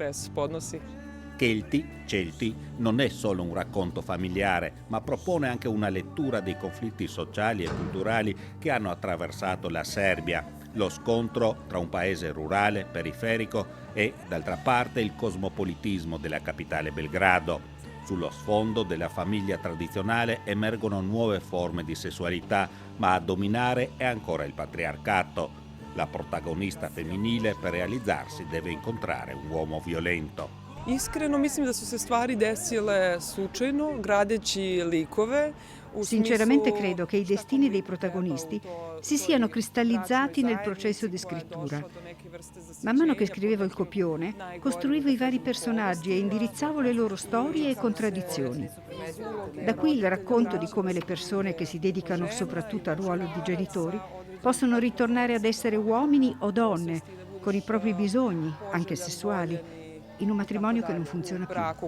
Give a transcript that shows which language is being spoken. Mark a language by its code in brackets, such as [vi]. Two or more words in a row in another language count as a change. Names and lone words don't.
[it] Celti non è solo un racconto familiare, ma propone anche una lettura dei conflitti sociali e culturali che hanno attraversato la Serbia, lo scontro tra un paese rurale, periferico e, d'altra parte, il cosmopolitismo della capitale Belgrado. Sullo sfondo della famiglia tradizionale emergono nuove forme di sessualità, ma a dominare è ancora il patriarcato. La protagonista femminile per realizzarsi deve incontrare un uomo violento. [sr] Iskreno mislim da su se stvari desile slučajno, gradeći likove. [it] Sinceramente credo che i destini dei protagonisti si siano cristallizzati nel processo di scrittura. Man mano che scrivevo il copione, costruivo i vari personaggi e indirizzavo le loro storie e contraddizioni. Da qui il racconto di come le persone che si dedicano soprattutto al ruolo di genitori possono ritornare ad essere uomini o donne, con i propri bisogni, anche sessuali, in un matrimonio che non funziona più.